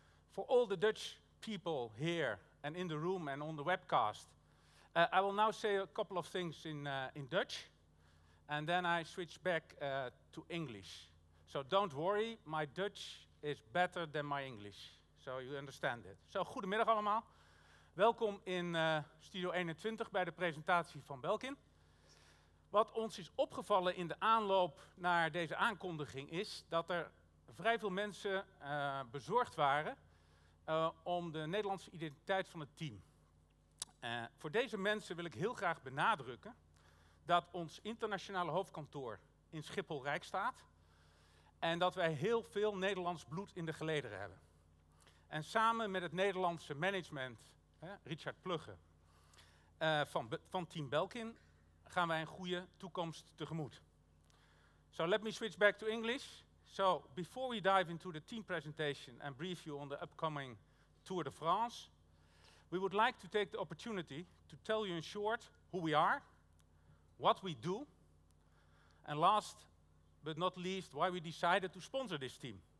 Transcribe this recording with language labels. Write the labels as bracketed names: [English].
[English] For all the Dutch people here and in the room and on the webcast, I will now say a couple of things in Dutch, and then I switch back to English. So don't worry, my Dutch is better than my English. So you understand it. [Dutch] So goedemiddag allemaal. Welkom in Studio 21 bij de presentatie van Belkin. Wat ons is opgevallen in de aanloop naar deze aankondiging is dat er vrij veel mensen bezorgd waren om de Nederlandse identiteit van het team. Voor deze mensen wil ik heel graag benadrukken dat ons internationale hoofdkantoor in Schiphol-Rijk staat en dat wij heel veel Nederlands bloed in de gelederen hebben. En samen met het Nederlandse management, Richard Plugge, van Team Belkin, gaan wij een goede toekomst tegemoet. [English] So let me switch back to English. So before we dive into the team presentation and brief you on the upcoming Tour de France, we would like to take the opportunity to tell you in short who we are what we do, and last but not least, why we decided to sponsor this team.